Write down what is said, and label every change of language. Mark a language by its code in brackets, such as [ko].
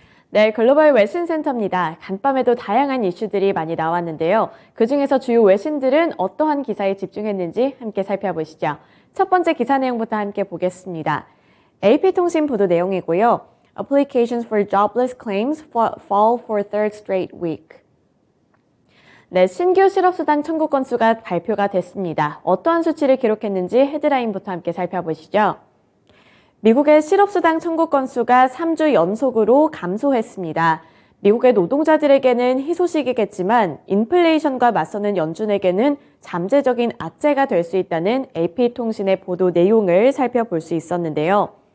[ko] 네, 글로벌 외신 센터입니다. 간밤에도 다양한 이슈들이 많이 나왔는데요. 그중에서 주요 외신들은 어떠한 기사에 집중했는지 함께 살펴보시죠. 첫 번째 기사 내용부터 함께 보겠습니다. AP통신 보도 내용이고요. [en] Applications for jobless claims fall for third straight week. [ko] 네, 신규 실업수당 청구 건수가 발표가 됐습니다. 어떠한 수치를 기록했는지 헤드라인부터 함께 살펴보시죠. 미국의 실업수당 청구 건수가 3주 연속으로 감소했습니다. 미국의 노동자들에게는 희소식이겠지만 인플레이션과 맞서는 연준에게는 잠재적인 악재가 될 수 있다는 AP통신의 보도 내용을 살펴볼 수 있었는데요.